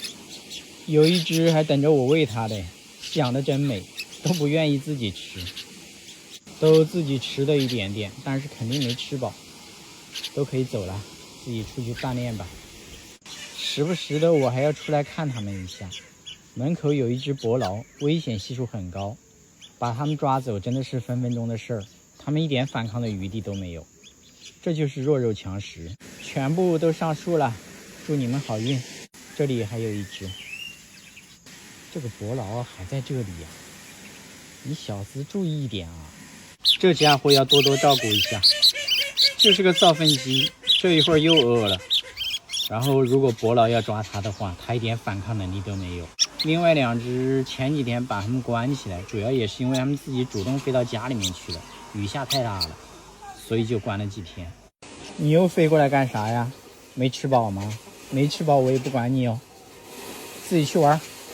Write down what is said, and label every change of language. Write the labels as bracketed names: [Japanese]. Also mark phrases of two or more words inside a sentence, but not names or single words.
[Chinese] 有一只還等着我餵它的，想得真美，都不願意自己吃，都自己吃了一點点，但是肯定沒吃飽，都可以走了，自己出去锻鍊吧。时不时的我還要出來看它們一下。门口有一只伯勞，危險係數很高，把它們抓走真的是分分鐘的事兒，它們一點反抗的餘地都沒有。這就是弱肉強食，全部都上樹了，祝你們好運。這裡還有一只，這個伯勞還在這裡呀，你小子注意一點啊，這家伙要多多照顧一下，就是個造糞機，這一會兒又餓了。然後如果伯勞要抓它的話，它一點反抗能力都沒有。另外2只前幾天把它們關起來，主要也是因為它們自己主動飛到家裡面去了，雨下太大了，所以就關了幾天。你又飛过來幹啥呀？沒吃飽嗎？沒吃飽我也不管你哦，自己去玩。